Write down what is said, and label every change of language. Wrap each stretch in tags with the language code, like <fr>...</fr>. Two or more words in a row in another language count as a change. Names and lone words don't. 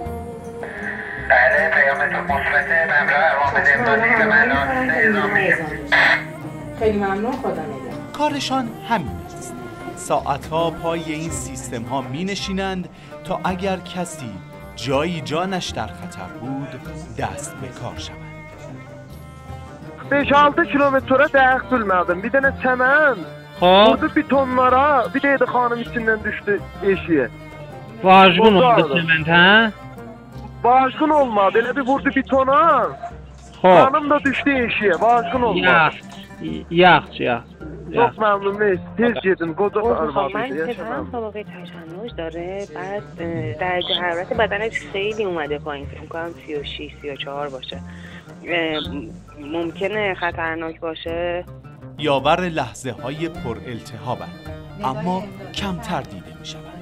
<fa>بله پیامتون مثبته ممنون روابط امدادی به مدارس اعزام میشه. خیلی ممنون، خدا نگهدار. کارشان همین است. ساعتها پای این سیستم ها می نشینند تا اگر کسی جایی جانش در خطر بود دست به کار شوند.</fa> <az>5-6 kilometre dəqiq bilmədim. Bir dənə çəmən. Vurdu betonlara, bir də xanım içindən düşdü eşiyə. Vajqın oldu çəmənd, hə? Vajqın olmadı, elə bir vurdu betona. Xanım da düşdü eşiyə, vajqın olmadı. Yaxşı. Çox məmnunum. Tez gedin, qoca arvadı.</az> <fa>من سابقه تشنج داره، بعد درجه حرارت بدنش خیلی اومده پایین، فکر می‌کنم 36 34 باشه. ممکنه خطرناک باشه. یاور لحظه های پر التهابند اما کمتر دیده می شوند.</fa>